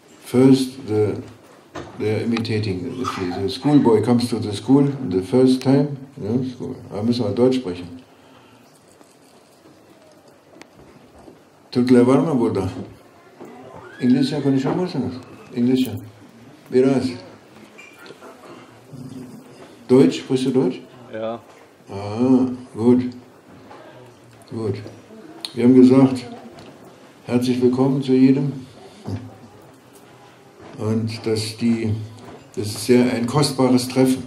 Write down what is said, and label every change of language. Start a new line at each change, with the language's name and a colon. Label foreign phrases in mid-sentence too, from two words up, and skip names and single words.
English: first they are imitating. If the schoolboy comes to the school the first time,
German: da müssen wir Deutsch sprechen.
Turkish: Turkler varma burada? İngilizce konuşuyor musunuz? İngilizce. Biraz.
German: Deutsch, sprichst du Deutsch? Ja. Ah, gut. Gut. Wir haben gesagt, herzlich willkommen zu jedem. Und das ist ein kostbares Treffen.